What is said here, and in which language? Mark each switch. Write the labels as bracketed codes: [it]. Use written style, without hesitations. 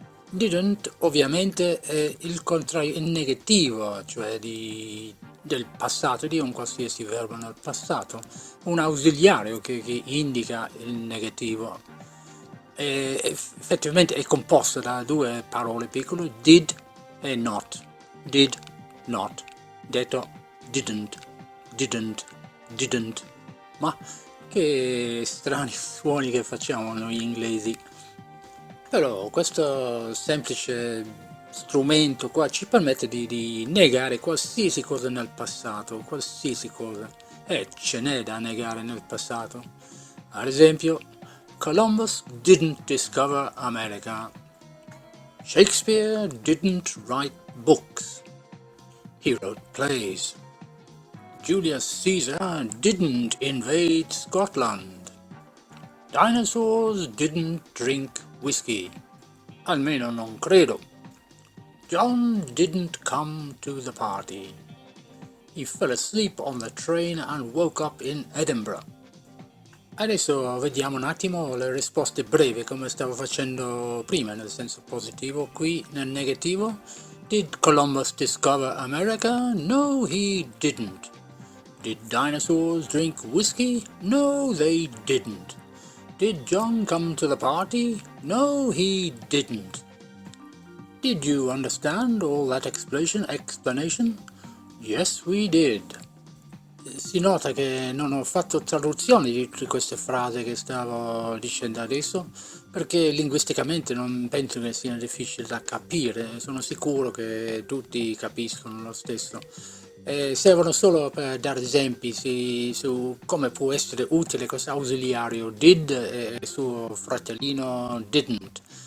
[it] Didn't ovviamente è il contrario, il negativo, cioè del passato, di un qualsiasi verbo nel passato, un ausiliario che indica il negativo. Effettivamente è composto da due parole piccole, did e not. Did, not. Detto didn't, didn't, didn't. Ma Che strani suoni che facciamo noi inglesi. Però questo semplice strumento qua ci permette di negare qualsiasi cosa nel passato, qualsiasi cosa. E ce n'è da negare nel passato. Ad esempio, [en] Columbus didn't discover America. Shakespeare didn't write books. He wrote plays. Julius Caesar didn't invade Scotland. Dinosaurs didn't drink whiskey. [it] Almeno non credo. [en] John didn't come to the party. He fell asleep on the train and woke up in Edinburgh. [it] Adesso vediamo un attimo le risposte brevi come stavo facendo prima, nel senso positivo. Qui nel negativo. [en] Did Columbus discover America? No, he didn't. Did dinosaurs drink whiskey? No, they didn't. Did John come to the party? No, he didn't. Did you understand all that explanation? Yes, we did. [it] Si nota che non ho fatto traduzioni di tutte queste frasi che stavo dicendo adesso, perché linguisticamente non penso che sia difficile da capire, sono sicuro che tutti capiscono lo stesso. Servono solo per dare esempi su come può essere utile questo ausiliario did e suo fratellino didn't.